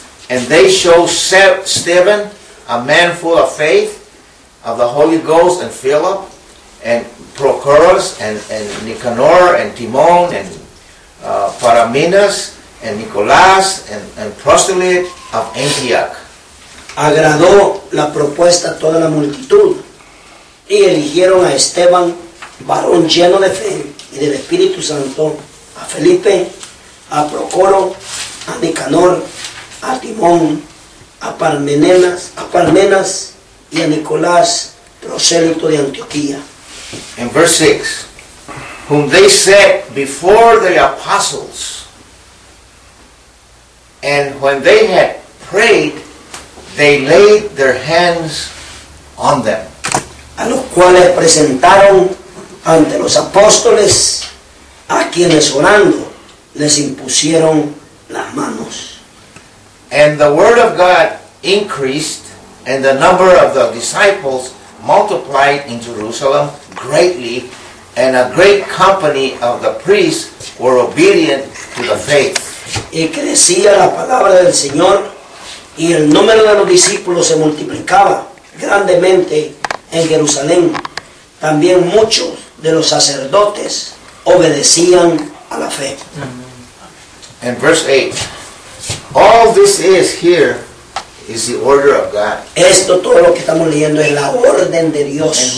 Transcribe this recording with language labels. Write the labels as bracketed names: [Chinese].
[English] And they show Stephen, a man full of faith, of the Holy Ghost, and Philip, and Prochorus, and Nicanor, and Timon, and Paraminas, and Nicolás, and Proselyte of Antioch. [Spanish] Agradó la propuesta a toda la multitud, y eligieron a Esteban, varón lleno de fe y del Espíritu Santo, a Felipe, a Prochoro, a Nicanor, a Timón, a Parmenas y a Nicolás, prosélito de Antioquía. [English] In verse 6, whom they set before the apostles, and when they had prayed, they laid their hands on them. [Spanish] A los cuales presentaron ante los apóstoles, a quienes orando les impusieron las manos. [English] And the word of God increased, and the number of the disciples multiplied in Jerusalem greatly, and a great company of the priests were obedient to the faith. [Spanish] Y crecía la palabra del Señor, y el número de los discípulos se multiplicaba grandemente en Jerusalén. También muchos de los sacerdotes obedecían a la fe. [English] And verse 8. All this is here is the order of God. [Spanish] Esto todo lo que estamos leyendo es la orden de Dios.